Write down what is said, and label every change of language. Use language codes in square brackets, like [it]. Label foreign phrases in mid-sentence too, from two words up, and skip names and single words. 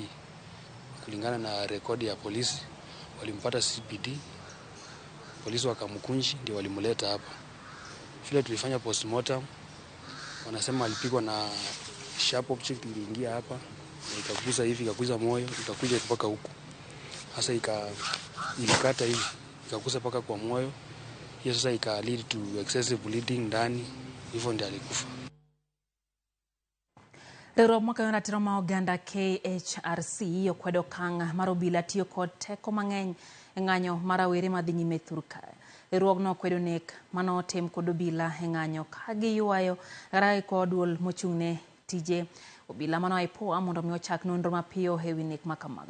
[sw] Kulingana na rekodi ya polisi walimpata CBD, polisi wakamkunji ndio walimleta hapa. Vile tulifanya postmortem wanasema alipigwa na [en] sharp object [sw] iliingia hapa na ikaguza hivi, ikaguza moyo, ikakuja mpaka huku. Sasa ilikata hivi, ikaguza mpaka kwa moyo. Hiyo sasa ika [en] lead to excessive bleeding [sw] ndani, hivyo ndio alikufa. [luo] Riwruok makayo ratiro ma oganda KHRC okwedo okang' mar obila tiyo kod teko mang'eny e ng'anyo mar rawere madhi nyime Thurka. Riwruogno okwedo nek manotim kod obila e ng'anyo ka giywayo rai kod duol mochung'ne tije obila mano IPOA mondo mi ochak nonro mapiyo e wi nek makamago.